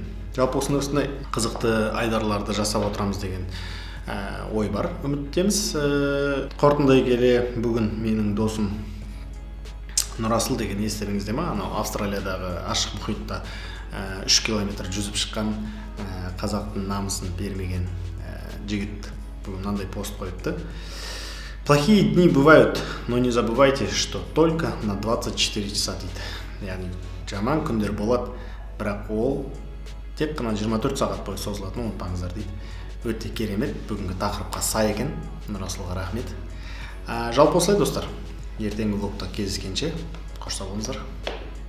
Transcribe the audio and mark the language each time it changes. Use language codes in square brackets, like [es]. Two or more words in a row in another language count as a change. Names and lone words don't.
[kk] Жалпы осындай қызықты айдарларды жасап отырамыз деген ой бар, үміттеміз. Қорытындай келе бүгін менің досым Нұрасыл деген естеріңізде ма? Анау Австралиядағы ашық мұхитта 3 километр жүзіп шыққан, қазақтың намысын бермеген жігіт бүгін мынандай пост қойыпты. [ru] Плохие дни бывают, но не забывайте, что только на 24 часа дейді. [kk] Яғни жаман күндер болады, бірақ ол тек қана 24 сағат бойы созылатын, ұмытпаңыздар дейді. Өте керемет, бүгінгі тақырыпқа сай екен. Нұрасылға рахмет. Жалпы осылай достар. Ертеңгі влогта кездескенше қош сау болыңыздар.